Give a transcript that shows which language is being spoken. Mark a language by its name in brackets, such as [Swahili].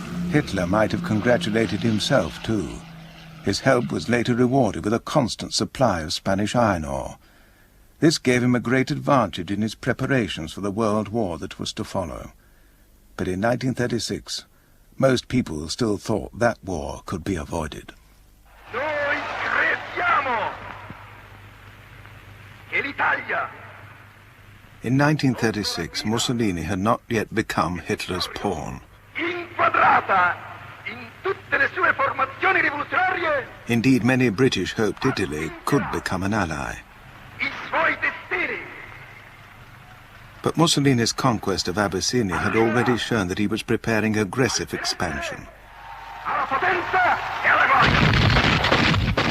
[English] Hitler might have congratulated himself too. His help was later rewarded with a constant supply of Spanish iron ore. This gave him a great advantage in his preparations for the World War that was to follow. But in 1936, most people still thought that war could be avoided. [Italian] Noi crediamo che l'Italia. [English] In 1936, Mussolini had not yet become Hitler's pawn. [Italian] Inquadrata in tutte le sue formazioni rivoluzionarie. [English] Indeed, many British hoped Italy could become an ally. [Italian] I suoi destini. [English] But Mussolini's conquest of Abyssinia had already shown that he was preparing aggressive expansion. [Italian] Alla potenza e alla gloria.